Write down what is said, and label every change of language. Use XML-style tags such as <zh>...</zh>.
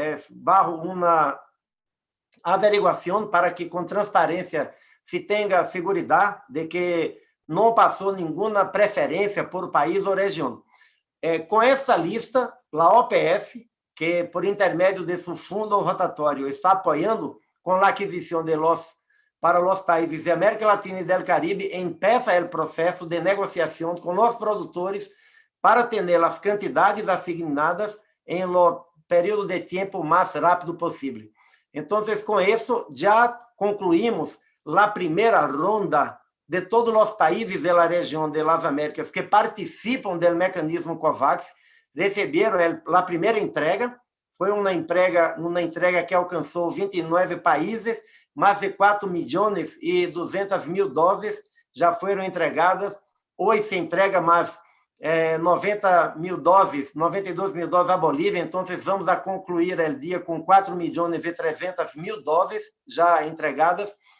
<pt>bajo uma averiguação para que com transparência se tenha segurança de que não passou nenhuma preferência por país ou região. Com esta lista, a OPS, que por intermédio de seu fundo rotatório está apoiando com a aquisição de los</pt> <es>para los países de América Latina y del Caribe, empieza el proceso de negociación con los productores para tener las cantidades asignadas en el periodo de tiempo más rápido posible. Entonces, con eso ya concluimos la primera ronda de todos los países de la región de las Américas que participan del mecanismo COVAX, recibieron la primera entrega.</es> <pt>Foi uma entrega que alcançou 29 países, mais de 4.200.000 doses já foram entregadas. Hoje se entrega mais 92.000 doses à Bolívia, então vamos a concluir o dia com 4.300.000 doses já entregadas.</pt>